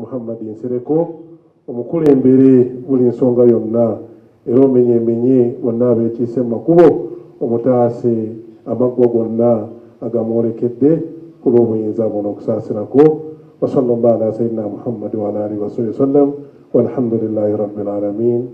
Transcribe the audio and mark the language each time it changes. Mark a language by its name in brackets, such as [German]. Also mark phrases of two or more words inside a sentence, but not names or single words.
[Ganda] Muhammad Nsereko, omukulembere buli nsonga yonna era omenyemenye bonna abeekiise mu makubo omutaase amaggwa gonna agamwolekedde ku lw'obuyinza buno okusaasirako. [Arabic] وصلى الله على سيدنا محمد وعلى آله وسلم والحمد لله رب العالمين.